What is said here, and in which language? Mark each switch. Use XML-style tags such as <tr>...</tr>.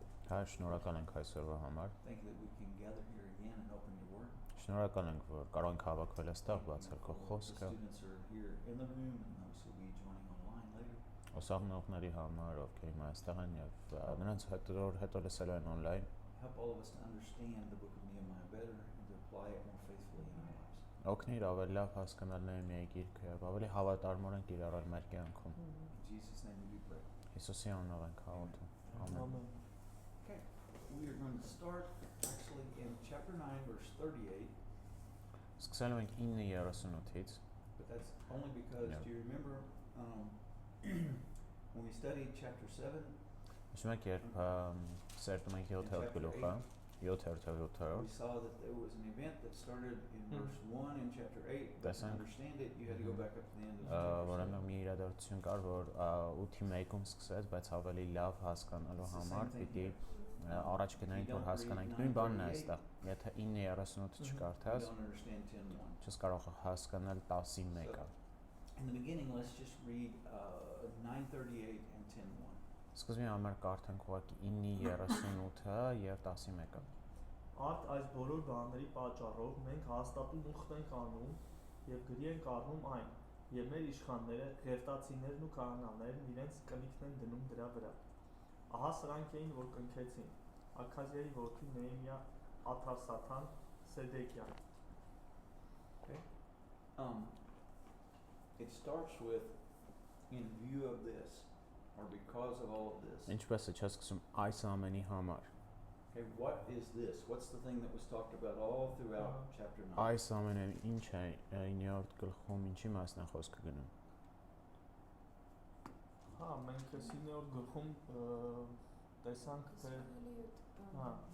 <hy>Հա, շնորհակալ ենք այսօրվա համար։</hy> <en>Thank you that we can gather here again and open your word.</en> <hy>Շնորհակալ ենք, որ կարող ենք հավաքվել այստեղ, բացել քո</hy> <en>The</en> <hy>խոսքը։</hy> <en>students are here in the room and those who will be joining online later.</en> <hy>Ուսանողների համար, ովքեր հիմա այստեղ են եւ նրանց հետո լսելու են on-line,</hy> <en>Help all of us to understand the book of Nehemiah better and to apply it more faithfully in our lives.</en> <hy>օգնիր ավելի լավ հասկանալ Նեհեմիայի գիրքը եւ ավելի հավատարմորեն կիրառել մեր կյանքում։</hy> <en>In Jesus' name we do pray.</en> <hy>Հիսուսի անունով ենք աղոթում։ Ամեն։</hy> <en>Okay, we are going to start actually in chapter 9 verse 38.</en> <hy>Սկսելու ենք 9:38-ից,</hy> <en>But that's only because, Yeah. do you remember when we studied chapter 7,</en> <hy>Հիշում եք, երբ սերտում ենք 7-րդ գլուխը, 7-րդ</hy> <en>we saw that there was an event that started in verse 1 in chapter 8. But to understand it, you had to go back up to the end of chapter 7.</en> <hy>Որոնք մի իրադարձություն կար, որ 8-1-ում սկսեց, բայց ավելի լավ հասկանալու համար պիտի առաջ գնանք, որ հասկանանք նույն բանն է այստեղ։ Եթե 9:38-ը չկարդաս,</hy> <en>You don't understand 10:1.</en> <hy>չես կարող հասկանալ 10-1-ը։</hy> <en>In the beginning, let's just read 9:38 and 10:1.</en> <hy>Սկզբի համար կարդանք ուղղակի 9:38-ը եւ 11-ը։ Արդ այս բոլոր բաների պատճառով մենք հաստատուն ուխտ ենք անում եւ գրի ենք առնում այն, եւ մեր իշխանները, ղերտացիներն ու քահանաներն իրենց կնիքն են դնում դրա վրա։ Ահա սրանք էին, որ կնքեցին Աքազիայի որդի Նեհեմիա, Աթարսաթան, Սեդեկյան։</hy> <en>Okay. It starts with, in view of this, or because of all of this.</en> <hy>Ինչպես է չսկսում այս ամենի համար։</hy> <en>Okay, what is this? What's the thing that was talked about all throughout chapter 9?</en> <hy>Այս ամենը ինչ է 9-րդ գլխում ինչի մասն է խոսքը գնում։ Հա, մենք 9-րդ գլխում տեսանք, թե հա</hy>